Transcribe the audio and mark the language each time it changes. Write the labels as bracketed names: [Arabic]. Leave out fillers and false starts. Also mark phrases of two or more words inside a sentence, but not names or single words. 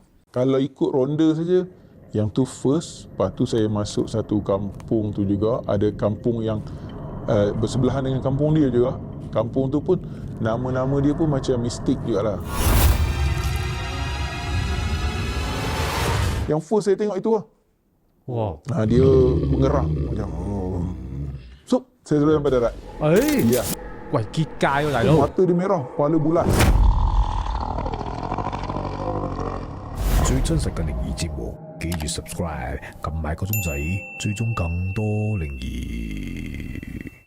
[Malay] Kalau ikut ronda saja, yang tu first, lepas tu saya masuk satu kampung tu juga, ada kampung yang bersebelahan dengan kampung dia juga. Kampung tu pun nama-nama dia pun macam mistik jugalah. Yang first saya tengok itu lah. Wow. Dia mengerang macam sup, saya sudah sampai darat. Ya. [Cantonese] 喂，結界喎，大佬！ [Malay] Mata dia merah, kepala bulat. [Cantonese] 最真實嘅靈異節目，記住 subscribe，撳埋個鐘仔，追蹤更多靈異。